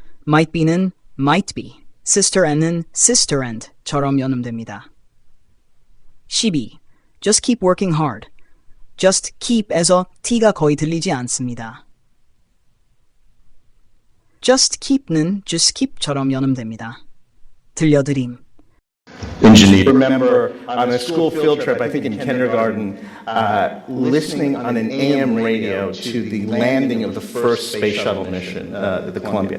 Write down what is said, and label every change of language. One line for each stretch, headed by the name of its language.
English: might be는 might be, sister and는 sister and
Korean: 처럼 연음됩니다.
English: 12. Just keep working hard. just keep
Korean: 에서 T가 거의 들리지 않습니다.
English: just keep는 just keep
Korean: 처럼 연음됩니다. 들려드림.
English: Engineer. Remember on a school field trip, I think in kindergarten, listening on an AM radio to the landing of the first space shuttle mission, the Columbia.